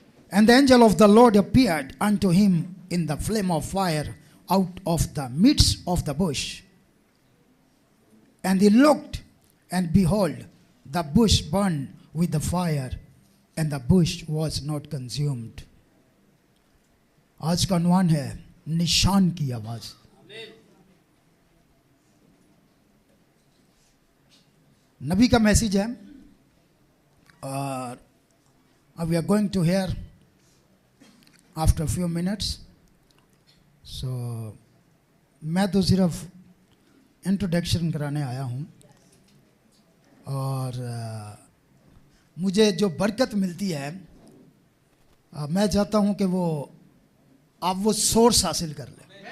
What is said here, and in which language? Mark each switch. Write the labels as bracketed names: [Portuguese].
[English] And the angel of the Lord appeared unto him in the flame of fire out of the midst of the bush. And he looked, and behold, the bush burned with the fire, and the bush was not consumed. [Hindi] आज का unwan है निशान की आवाज. नबी का message है, और [English] we are going to hear after a few minutes. [Hindi] So मैं तो सिर्फ इंट्रोडक्शन कराने आया हूँ, और मुझे जो बरकत मिलती है मैं चाहता हूँ कि वो आप वो सोर्स हासिल कर लें.